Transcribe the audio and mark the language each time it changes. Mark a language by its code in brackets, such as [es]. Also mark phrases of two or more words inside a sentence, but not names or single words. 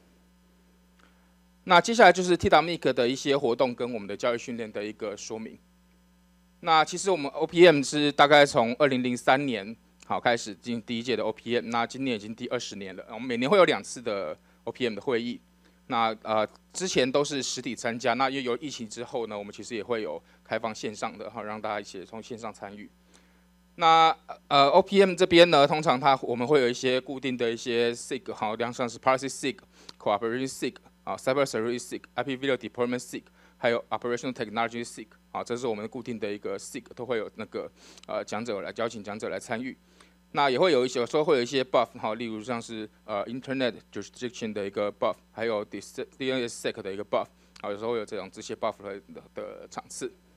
[zh] 那接下来就是 TWNIC 的一些活动跟我们的教育训练的一个说明。那其实我们 OPM 是大概从2003年好开始进行第1届的 OPM， 那今年已经第20年了，我们每年会有2次的 OPM 的会议。那之前都是实体参加，那又有疫情之后呢，我们其实也会有开放线上的，好让大家一起从线上参与。那OPM 这边呢，通常我们会有一些固定的一些 SIG， 好，像是 [en] Policy SIG、 Cooperation SIG、 Cyber Security SIG、 IP Video Deployment SIG， [zh] 还有 [en] Operational Technology SIG， [zh] 好，这是我们固定的一个 SIG， 都会有那个邀请讲者来参与。那也会有时候会有一些 buff， 好，例如像是 [en] Internet Jurisdiction [zh] 的一个 buff， 还有 DNSSEC 的一个 buff， 好，有时候会有这些 buff 的场次。